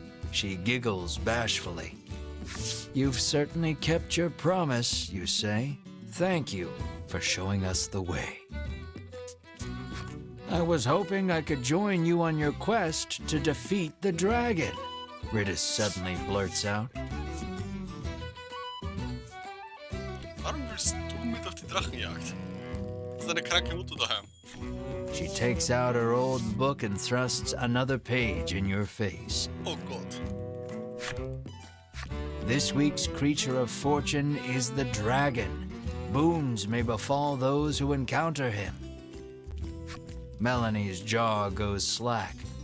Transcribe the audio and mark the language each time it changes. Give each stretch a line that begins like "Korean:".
English: She giggles bashfully. You've certainly kept your promise, you say. Thank you for showing us the way. I was hoping I could join you on your quest to defeat the dragon, Riddis suddenly blurts out.
German: Warum willst du mit auf die Drachenjagd? Das ist eine kranke Mutter daheim.
English: She takes out her old book and thrusts another page in your face.
German: Oh Gott.
English: This week's creature of fortune is the dragon. Boons may befall those who encounter him. Melanie's jaw goes slack.